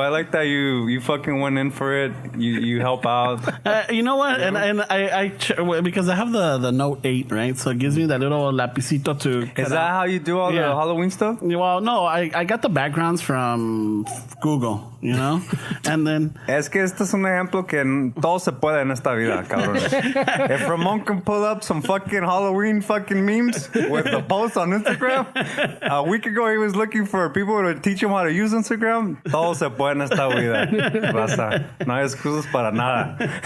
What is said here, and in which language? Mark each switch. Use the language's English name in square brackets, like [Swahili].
[English] I like that you fucking went in for it. You help out. You know what? And I because I have the Note 8, right? So it gives me that little lapicito to. Is that how you do all the Halloween stuff? Well, no, I got the backgrounds from Google, you know? And then. [Spanish] Es que este es un ejemplo que todo se puede en esta vida, cabrones. [English] If Ramon can pull up some fucking Halloween fucking memes with the post on Instagram, a week ago he was looking for people to teach him how to use Instagram. [Spanish] Todo se puede en esta vida, raza. No hay excusas para nada.